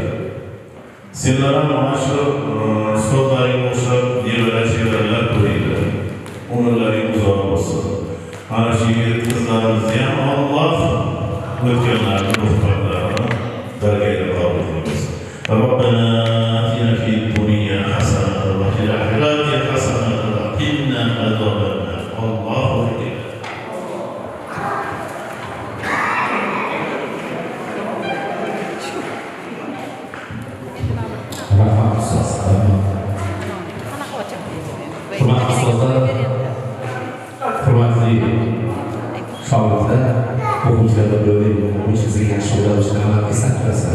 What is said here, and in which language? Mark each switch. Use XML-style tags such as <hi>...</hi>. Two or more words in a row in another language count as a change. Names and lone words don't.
<uz>Sizlar ham mana shu ustozlaring o'xshab nevara-chevaralar ko'ringlar. Umrlaring uzoq bo'lsin. Mana shu yigit qizlarimizni ham Alloh o'tganlarni ruhxonlarini dargohiga qabul qilsin.</uz> <ar>ربنا آتنا في الدنيا حسنة وفي الآخرة حسنة وقنا عذاب النار. الله أكبر.</ar> <uz>Hurmatli shogirdlar, o'quvchilar bilan o'quvchisiga yaxshi yo'nalishlarni eslatasiz.</uz>